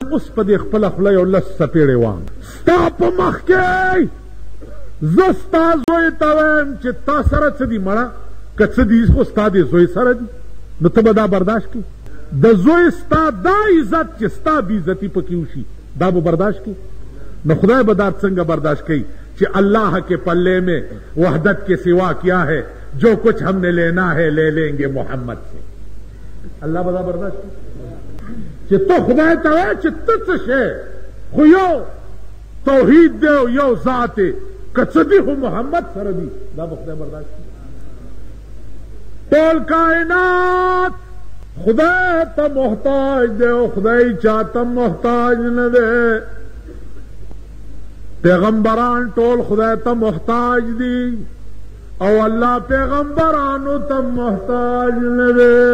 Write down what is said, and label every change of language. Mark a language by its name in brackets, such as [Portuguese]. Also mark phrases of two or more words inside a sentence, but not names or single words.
[Pashto] اوس په دې خپله خوله یو لس څپېړې وام ستا په مخ کې زه ستا زوی ته وایم چې تا سره څه دي مړه که څه دي خو ستا دې زوی سره دي نو ته به دا برداشت کړي د زوی ستا دا عزت چې ستا بېعزتي پکې وشي دا به برداشت کړي نو خدای به دا څنګه برداشت کوي چې [Urdu] اللہ کے پلے میں وحدت کے سوا کیا ہے جو کچھ ہم نے لینا ہے لے لیں گے محمد سے [Pashto] اللہ بدا برداشت کہ تو خدای ته وایې چې ته څه شی خو یو توحید دی او یو ذات دی که څه دي خو محمد سره دي دا به خدای برداشت کړي ټول کائنات خدای ته محتاج دی او خدای چاته محتاج نه دی پیغمبران ټول خدای ته محتاج دي او الله پیغمبرانو ته محتاج نه دی